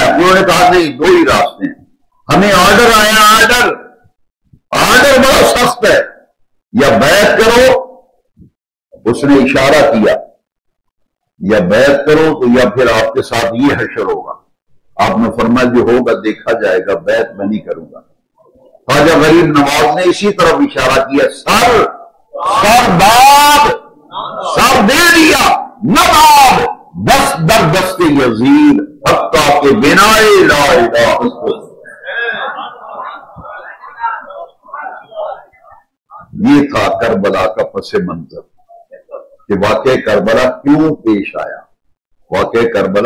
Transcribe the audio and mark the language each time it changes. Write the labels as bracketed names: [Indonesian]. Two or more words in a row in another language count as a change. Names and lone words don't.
[Urdu] انہوں نے کہا نہیں، دو ہی راستے ہیں، ہمیں آرڈر آیا، آرڈر بڑا سخت ہے، یا بیعت کرو، اس نے اشارہ کیا، یا بیعت کرو تو یا پھر آپ کے ساتھ یہ حشر ہوگا۔ آپ نے فرمایا جو ہوگا دیکھا جائے گا، بیعت میں نہیں کروں گا۔ خواجہ غریب نواز نے اسی طرف اشارہ کیا، سر باد سر دے دیا، [Persian] نباب دست در دست یزید حتیٰ کہ بنائے [Arabic] لا الہ الا اللہ۔ [Urdu] یہ تھا کربلا کا پس منظر کہ واقع کربلا کیوں پیش آیا، واقع کربلا۔